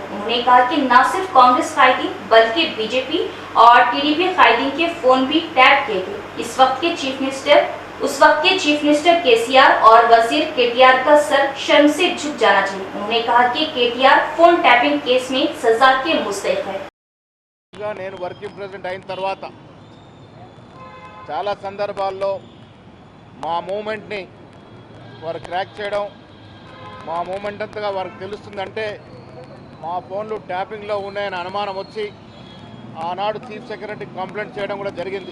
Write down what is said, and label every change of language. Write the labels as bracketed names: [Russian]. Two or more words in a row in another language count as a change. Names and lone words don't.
[Urdu] انہوں نے کہا کہ نہ صرف کانگریس قائدین بلکہ بی جے پی اور ٹی ڈی پی قائدین کے فون بھی ٹیپ کیے گئے۔ اس وقت کے چیف منسٹر کے سی آر اور وزیر کے ٹی آر کا سر شرم سے جھک جانا چاہیے۔ انہوں نے کہا کہ کے ٹی آر فون ٹیپنگ کیس میں سزا کے مستحق ہے۔ [Telugu] నేను వర్కింగ్ ప్రెసిడెంట్ అయిన తర్వాత చాలా సందర్భాల్లో మా మూమెంట్ని వారు క్రాక్ చేయడం, మా మూమెంట్ అంతగా వారికి తెలుస్తుందంటే మా ఫోన్లు ట్యాపింగ్లో ఉన్నాయని అనుమానం వచ్చి ఆనాడు చీఫ్ సెక్రటరీకి కంప్లైంట్ చేయడం కూడా జరిగింది।